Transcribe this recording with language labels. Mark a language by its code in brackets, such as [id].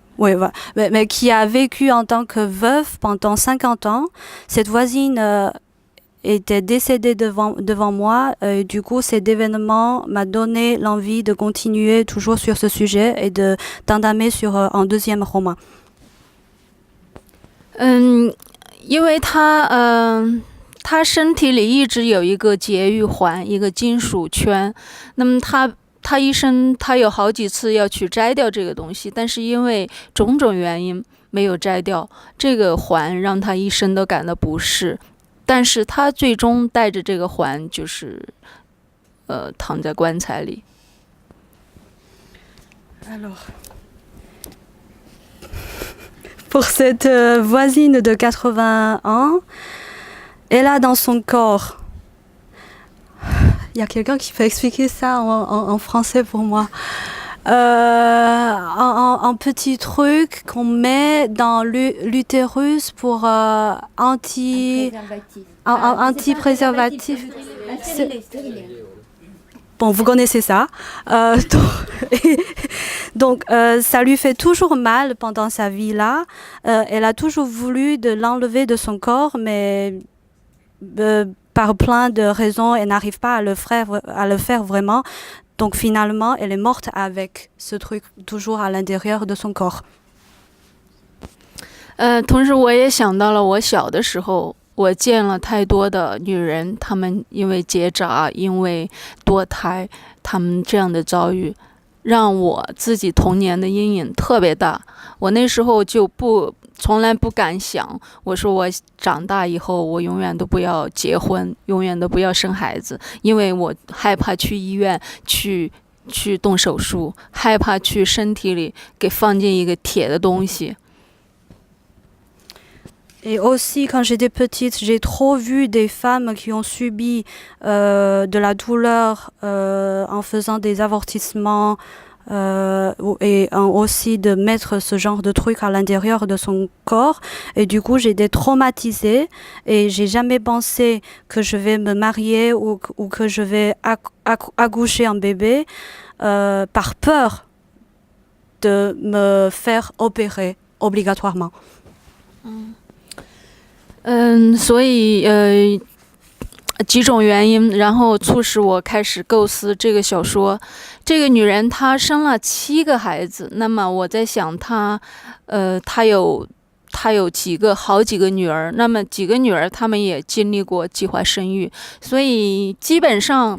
[fr] Oui, mais qui a vécu en tant que veuve pendant 50 ans. Cette voisine était décédée devant moi. Et du coup, cet événement m'a donné l'envie de continuer toujours sur ce sujet et d'entamer sur un deuxième roman. [zh] 因为他身体里一直有一个节育环，一个金属圈。那么他他医生他有好几次要去摘掉这个东西，但是因为种种原因没有摘掉这个环，让他一生都感到不适。但是他最终带着这个环，就是躺在棺材里。 [fr] Alors, pour cette voisine de 80 ans, elle a dans son corps. Il y a quelqu'un qui peut expliquer ça en français pour moi. Un petit truc qu'on met dans l'utérus pour anti-préservatif. Bon, vous connaissez ça. Donc, ça lui fait toujours mal pendant sa vie là. Elle a toujours voulu de l'enlever de son corps, mais par plein de raisons, elle n'arrive pas à le faire vraiment. Donc finalement, elle est morte avec ce truc toujours à l'intérieur de son corps. [zh] 同时我也想到了我小的时候，我见了太多的女人，她们因为结扎，因为堕胎，她们这样的遭遇，让我自己童年的阴影特别大。我那时候就从来不敢想，我说我长大以后，我永远都不要结婚，永远都不要生孩子，因为我害怕去医院去动手术，害怕去身体里给放进一个铁的东西。 [fr] Et aussi, quand j'étais petite, j'ai trop vu des femmes qui ont subi de la douleur en faisant des avortissements et aussi de mettre ce genre de truc à l'intérieur de son corps. Et du coup, j'ai été traumatisée et j'ai jamais pensé que je vais me marier ou que je vais accoucher un bébé par peur de me faire opérer obligatoirement. [zh] 所以几种原因，然后促使我开始构思这个小说。这个女人她生了7个孩子，那么我在想她有好几个女儿，那么几个女儿她们也经历过计划生育，所以基本上